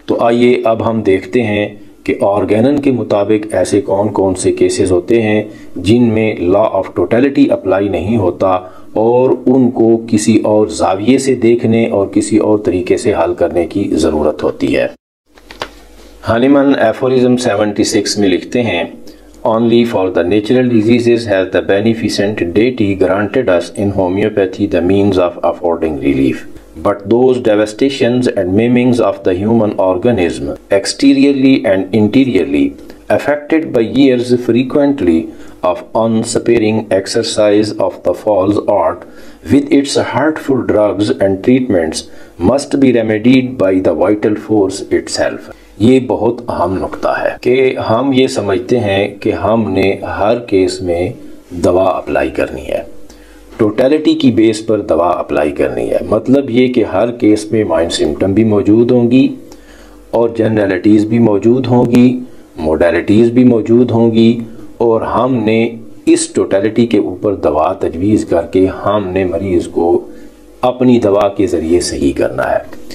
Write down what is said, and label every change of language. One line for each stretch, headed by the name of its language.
Hindi: तो आइए अब हम देखते हैं कि ऑर्गेनन के मुताबिक ऐसे कौन कौन से केसेस होते हैं जिनमें लॉ ऑफ टोटलिटी अप्लाई नहीं होता और उनको किसी और जाविये से देखने और किसी और तरीके से हल करने की ज़रूरत होती है। हनीमन एफोरिज्म 76 में लिखते हैं,
English: Only for the natural diseases has the beneficent deity granted us in homeopathy the means of affording relief. But those devastations and maimings of the human organism, exteriorly and interiorly, affected by years frequently of unsparing exercise of the false art, with its hurtful drugs and treatments, must be remedied by the vital force itself.
Hindi: ये बहुत अहम नुक्ता है कि हम ये समझते हैं कि हमने हर केस में दवा अप्लाई करनी है, टोटलिटी की बेस पर दवा अप्लाई करनी है। मतलब ये कि हर केस में माइंड सिम्टम भी मौजूद होंगी और जनरलिटीज़ भी मौजूद होंगी, मोडालिटीज़ भी मौजूद होंगी और हमने इस टोटलिटी के ऊपर दवा तजवीज़ करके हमने मरीज़ को अपनी दवा के ज़रिए सही करना है।